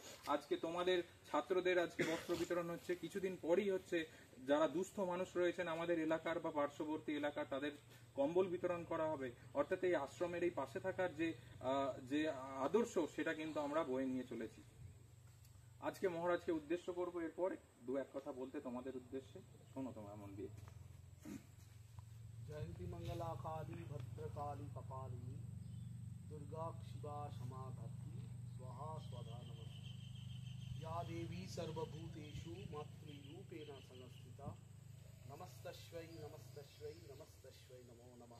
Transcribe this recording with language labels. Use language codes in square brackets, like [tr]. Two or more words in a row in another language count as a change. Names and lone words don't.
[bn] আজকে তোমাদের ছাত্রদের আজকে বস্ত্র বিতরণ হচ্ছে, কিছুদিন পরেই হচ্ছে যারা দুস্থ মানুষ রয়েছেন আমাদের এলাকার বা পার্শ্ববর্তী এলাকার, তাদের কম্বল বিতরণ করা হবে। অর্থাৎ এই আশ্রমের এই পাশে থাকার যে আদর্শ, সেটা কিন্তু আমরা বয়ে নিয়ে চলেছি। আজকে মহারাজকে উদ্দেশ্য করব এরপরে দু এক কথা বলতে তোমাদের উদ্দেশ্যে। শোনো তোমরা মন দিয়ে। [sa] जयंती मंगला काली भद्रकाली कपालिनी दुर्गा शिवा क्षमा धात्री स्वाहा स्वधा नमस्ते। या देवी सर्वभूतेषु मातृरूपेण संस्थिता नमस्तस्यै नमस्तस्यै नमस्तस्यै नमो नमः।